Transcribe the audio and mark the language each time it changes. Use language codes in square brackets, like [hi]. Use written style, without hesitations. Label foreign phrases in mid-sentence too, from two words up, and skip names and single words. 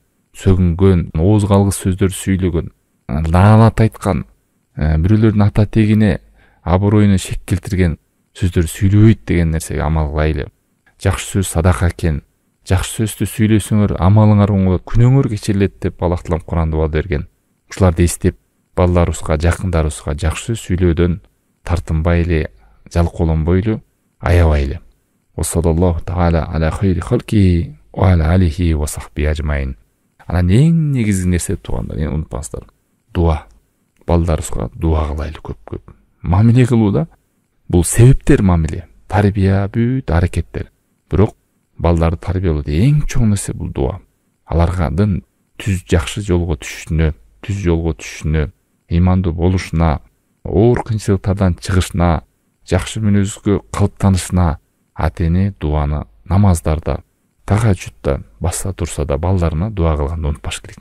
[ky] Сөгүнгөн, ооз калгыс сөздөр сүйлөгөн, лаанат айткан, бирөөлөрдүн ата тегине, аброюна шек келтирген сөздөр сүйлөбөйт деген нерсеге амал кылайлы. Жакшы сөз садака экен. Жакшы сөздү сүйлөсөңөр, амалыңар оңолот, күнөөңөр кечирилет деп Аллах Таала Куранда ваада берген. Ушуларды эстеп, балдарыбызга, жакындарыбызга жакшы сөз сүйлөөдөн тартынбайлы, жалкоолонбойлу, аябайлы. [ar] وصلى الله تعالى على خير خلقه وعلى آله وصحبه أجمعين. [ky] Анан эң негизги нерсе туугандар, унутпаңыздар. Дуа. балдарыбызга дуа кылайлы көп. Мамиле кылууда бул себептер мамиле, тарбия, бүт аракеттер. Бирок балдарды тарбиялоодо эң чоң нерсе бул дуа. Алардын жакшы жолго түшүшүнө, ыймандуу болушуна, оор кыйынчылыктардан чыгышына, жакшы мүнөзгө калыптанышына ата-эне дуаны намаздарда, тахажжудда баса турса да балдарына дуа кылганды унутпаш керек.